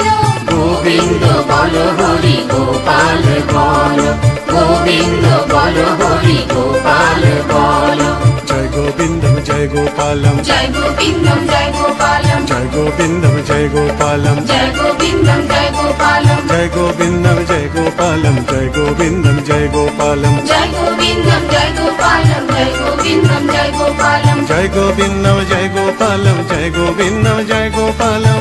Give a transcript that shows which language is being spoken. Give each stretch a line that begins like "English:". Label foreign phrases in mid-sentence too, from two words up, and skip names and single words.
Bangla: গোবিন্দ বলো হরি গোপাল বলো। গোবিন্দ বলো হরি গোপাল বলো। জয় গোবিন্দম জয় গোপালম, জয় গোবিন্দম জয় গোপালম। জয় গোবিন্দম জয় গোপালম। জয় গোবিন্দম জয় গোপালম।
Telugu: జయ గోవిందం జయ గోపాలం జయ గోవిందం జయ గోపాలం జయ గోవిందం జయ గోపాలం జయ గోవిందం జయ గోపాలం జయ గోవిందం జయ గోపాలం జయ గోవిందం జయ గోపాలం